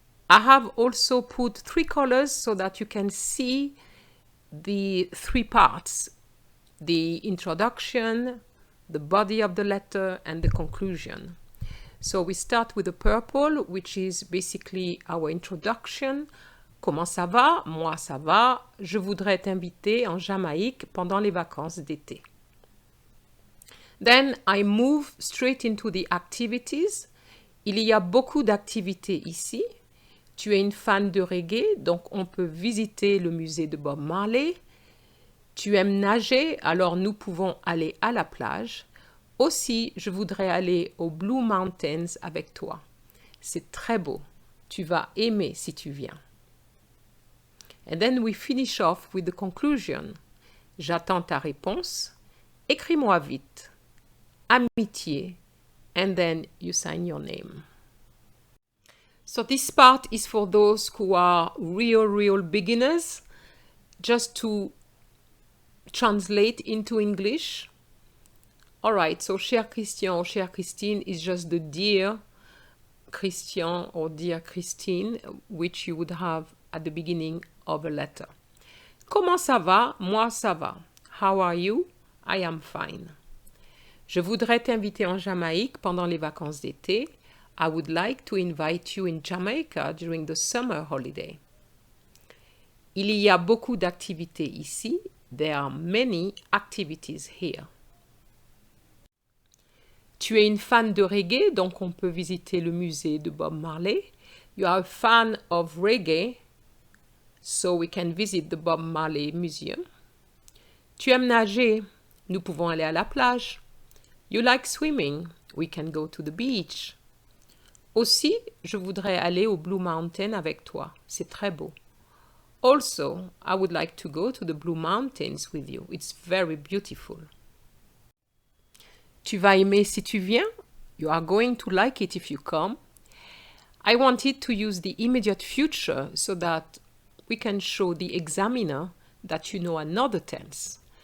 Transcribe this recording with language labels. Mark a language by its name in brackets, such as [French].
[English] I have also put 3 colors so that you can see the 3 parts: the introduction, the body of the letter, and the conclusion. So we start with the purple, which is basically our introduction. [French] Comment ça va? Moi, ça va. Je voudrais t'inviter en Jamaïque pendant les vacances d'été. [English] Then I move straight into the activities. [French] Il y a beaucoup d'activités ici. Tu es une fan de reggae, donc on peut visiter le musée de Bob Marley. Tu aimes nager, alors nous pouvons aller à la plage. Aussi, je voudrais aller aux Blue Mountains avec toi. C'est très beau. Tu vas aimer si tu viens. [English] And then we finish off with the conclusion. [French] J'attends ta réponse. Écris-moi vite. Amitié. [English] And then you sign your name. So this part is for those who are real beginners. Just to translate into English. All right, so Cher Christian or Cher Christine is just the dear Christian or dear Christine, which you would have at the beginning of a letter. [French] Comment ça va? Moi, ça va. [English] How are you? I am fine. [French] Je voudrais t'inviter en Jamaïque pendant les vacances d'été. [English] I would like to invite you in Jamaica during the summer holiday. [French] Il y a beaucoup d'activités ici. [English] There are many activities here. [French] Tu es une fan de reggae, donc on peut visiter le musée de Bob Marley. [English] You are a fan of reggae, so we can visit the Bob Marley Museum. [French] Tu aimes nager, nous pouvons aller à la plage. [English] You like swimming, we can go to the beach. [French] Aussi, je voudrais aller aux Blue Mountains avec toi. C'est très beau. [English] Also, I would like to go to the Blue Mountains with you. It's very beautiful. [French] Tu vas aimer si tu viens. [English] You are going to like it if you come. I wanted to use the immediate future so that we can show the examiner that you know another tense.